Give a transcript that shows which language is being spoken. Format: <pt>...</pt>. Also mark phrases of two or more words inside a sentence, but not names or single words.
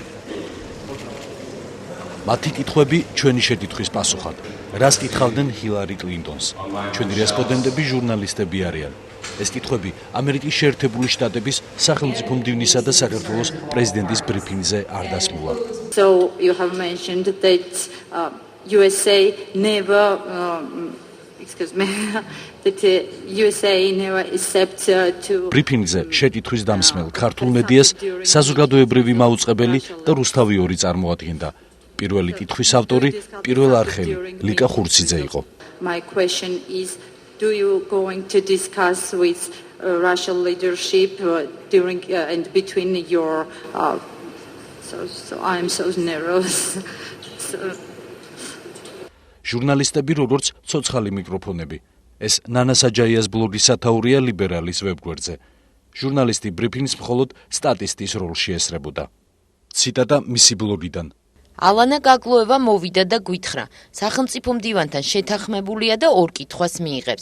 <ka>მათი კითხვები ჩვენი შეკითხვის პასუხად. რას კითხავდნენ ჰილარი კლინტონს? ჩვენი რესპონდენტები ჟურნალისტები არიან. ეს კითხვები ამერიკის შეერთებული შტატების სახელმწიფო მდივნისა და საქართველოს პრეზიდენტის ბრიფინგზე არ დასმულა.</ka> <en>So you have mentioned that USA never excuse me that USA never accept to</en> <ka>ბრიფინგზე შეკითხვის დამსმელ ქართულ მედიას საზოგადოებრივი მაუწყებელი და რუსთავი ორი წარმოადგენდა. პირველი კითხვის ავტორი პირველ არხელი ლიკა ხურციძე იყო.</ka> <en>My question is, do you going to discuss with Russian leadership during and between your so I'm so nervous.</en> <ka>ჟურნალისტები როგორც ცოცხალი მიკროფონები. ეს ნანა საჯაიას ბლოგის სათაურია ლიბერალის ვებგვერდზე. ჟურნალისტი ბრიფინგს მხოლოდ სტატისტის როლში ესრებოდა. ციტატა მისი ბლოგიდან. ალანა გაგლოევა მოვიდა და გვითხრა, სახელმწიფო მდივანთან შეთანხმებულია და ორ კითხვას მიიღებს.</ka>